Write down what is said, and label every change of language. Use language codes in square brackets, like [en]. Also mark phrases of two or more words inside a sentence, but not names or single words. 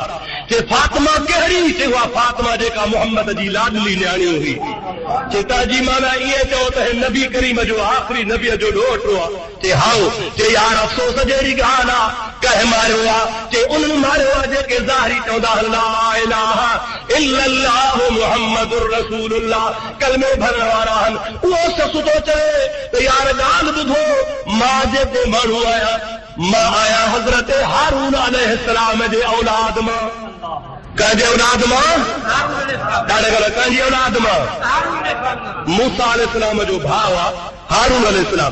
[sd] जे फातिमा कहिड़ी, जे उहा फातिमा जेका मोहम्मद जी लाडली न्याणी हुई। जे तव्हांजी माना ईअं चओ त हिन नबी करीम जो आख़िरी नबीअ जो ॾोहिटो आहे। जे हाओ, जे यार अफ़सोस जहिड़ी ॻाल्हि आहे, कंहिं मारियो आहे, जे उन्हनि मारियो आहे जेके ज़ाहिरी चवंदा [ar] لا إله إلا الله محمد رسول الله, [sd] कलमे भरण वारा आहिनि। उहो ससु थो चवे त यार ॻाल्हि ॿुधो, मां जेको माण्हू आहियां, मां आहियां हज़रत हारून अलैहिस्सलाम जे औलाद मां। कंहिंजे औलाद मां? ॾाढे ग़लति, कंहिंजी औलाद मां? मूसा अलैहिस्सलाम जो भाउ आहे हारून अलैहिस्सलाम।